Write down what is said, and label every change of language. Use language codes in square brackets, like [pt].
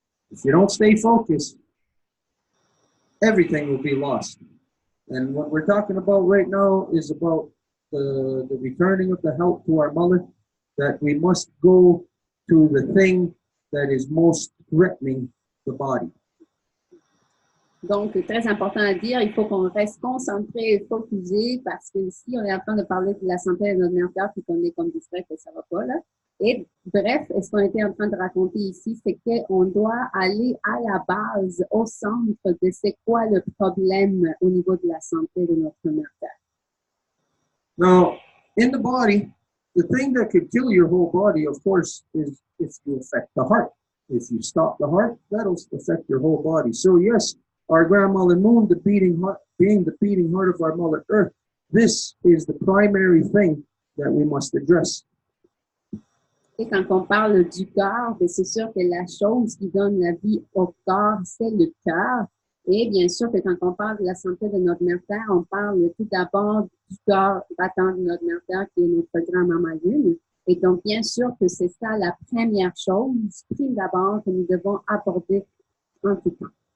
[en] If you don't stay focused, everything will be lost. And what we're talking about right now is about the returning of the health to our mother, that we must go to the thing that is most threatening the body. [fr] Donc, c'est très important à dire, il faut qu'on reste concentré et focusé parce que si on est en train de parler de la santé de notre mère puis qu'on est comme distrait, que ça va pas, là. Et bref, ce qu'on était en train de raconter ici, c'est qu'on doit aller à la base, au centre de c'est quoi le problème au niveau de la santé de notre mère. [en] Now, in the body, the thing that could kill your whole body, of course, is if you affect the heart. If you stop the heart, that'll affect your whole body. So yes, our grandmother moon, the beating heart, being the beating heart of our mother earth, this is the primary thing that we must address. [fr] Et quand on parle du cœur, c'est sûr que la chose qui donne la vie au corps, c'est le cœur. Et bien sûr que quand on parle de la santé de notre mère terre, on parle tout d'abord du cœur battant de notre mère terre, qui est notre grand-maman Lune. Et donc, bien sûr que c'est ça la première chose, prime d'abord, que nous devons aborder en tout temps.